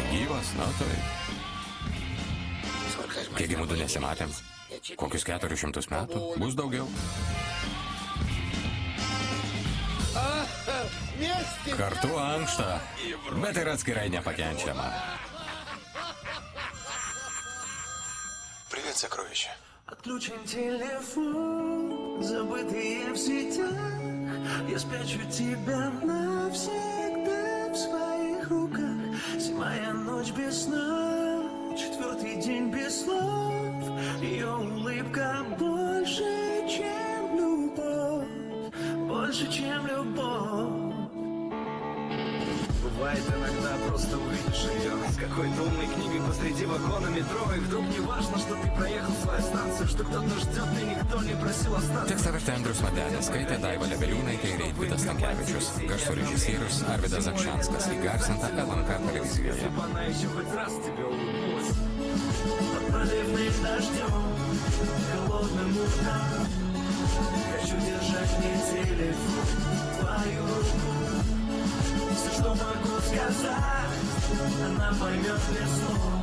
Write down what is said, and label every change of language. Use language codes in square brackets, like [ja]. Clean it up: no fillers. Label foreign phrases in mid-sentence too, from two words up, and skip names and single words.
[lt] Gyvas, na tai. Kiekgi mūdų nesimatėm? Kokius 400 metų? Bus daugiau. Kartu ankšta, bet ir atskirai nepakenčiama. [ru] Привет, сокровище. Отключен телефон, забытые в сетях. Я спрячу тебя навсегда в своих руках. Седьмая ночь без сна, четвертый день без слов. Ее улыбка больше, чем любовь, больше, чем любовь. Бывает иногда просто увидишь ее с какой-то умной книгой посреди вагона метро, и вдруг не важно, что ты проехал свою станцию, что кто-то ждет и никто не просил остаться. [lt] Tekstą vertė Andrius Madelis, skaitė Daiva Lebeliūnaitė ir Eitvydas Stankevičius, garso režisierius Arvydas Zakšanskas, įgarsinta LNK televizijoje. [ru] Проливным дождем, холодным утром. Хочу держать мне телефон, твою руку. Все, что могу сказать, она поймет без слов.